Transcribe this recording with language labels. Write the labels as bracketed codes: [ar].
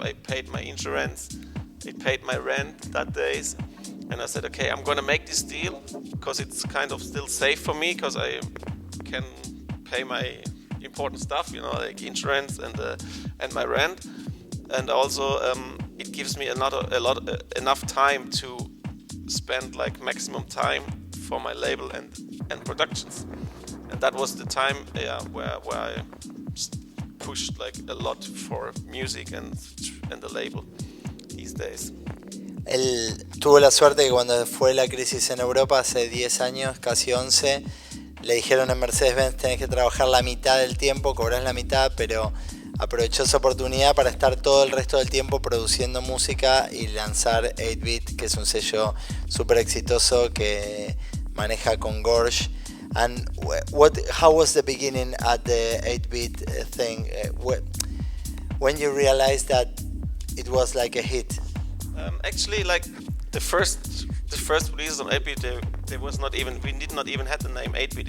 [en] I paid my insurance, I paid my rent that days, and I said, okay, I'm gonna make this deal because it's kind of still safe for me because I can pay my important stuff, you know, like insurance and my rent, and also it gives me enough time to spend like maximum time for my label and productions. And that was the time where I pushed like a lot for music and the label these days. [es] Él tuvo la suerte que cuando fue la crisis en Europa hace 10 años, casi 11, le dijeron en Mercedes-Benz tenés que trabajar la mitad del tiempo, cobrás la mitad, pero aprovechó esa oportunidad para estar todo el resto del tiempo produciendo música y lanzar 8-Bit, que es un sello súper exitoso que maneja con Gorge. [en] And how was the beginning at the 8-bit thing? When you realized that it was like a hit? Actually, like the first release on 8-bit, we did not even have the name 8-bit.